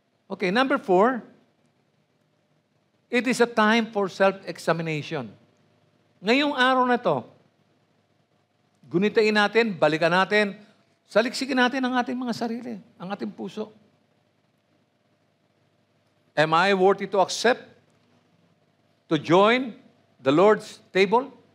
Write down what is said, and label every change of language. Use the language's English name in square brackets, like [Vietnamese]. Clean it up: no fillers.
[English] Okay, number 4, it is a time for self-examination. [Filipino] Ngayong araw na to, gunitain natin, balikan natin, saliksikin natin ang ating mga sarili, ang ating puso. [English] Am I worthy to accept, to join the Lord's table?